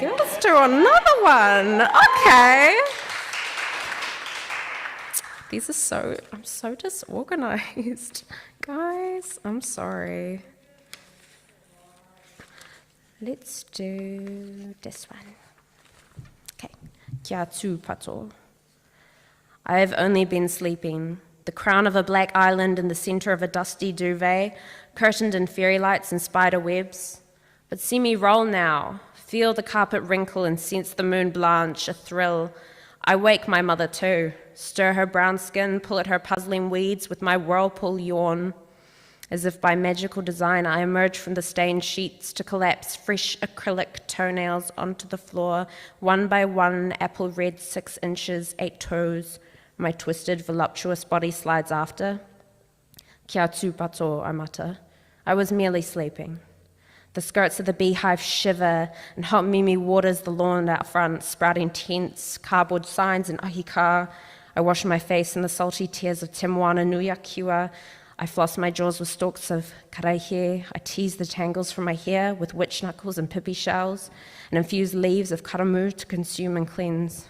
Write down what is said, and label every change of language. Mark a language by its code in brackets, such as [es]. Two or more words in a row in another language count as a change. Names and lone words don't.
[en] Let's do another one. Okay. I'm so disorganized. Guys, I'm sorry. Let's do this one. [mi] Okay. Kia tū pato. [en] I have only been sleeping. The crown of a black island in the center of a dusty duvet, curtained in fairy lights and spider webs. But see me roll now, feel the carpet wrinkle and sense the moon blanch, a thrill. I wake my mother too, stir her brown skin, pull at her puzzling weeds with my whirlpool yawn. As if by magical design, I emerge from the stained sheets to collapse fresh acrylic toenails onto the floor, one by one, apple red 6 inches, 8 toes. My twisted, voluptuous body slides after. [mi] Kia tū pato, [en] I mutter. I was merely sleeping. The skirts of the beehive shiver, and hot mimi waters the lawn out front, sprouting tents, cardboard signs, and ahika. I wash my face in the salty tears of Te Moana Nui Akiwa. I floss my jaws with stalks of karaihe. I tease the tangles from my hair with witch knuckles and pipi shells, and infuse leaves of karamu to consume and cleanse.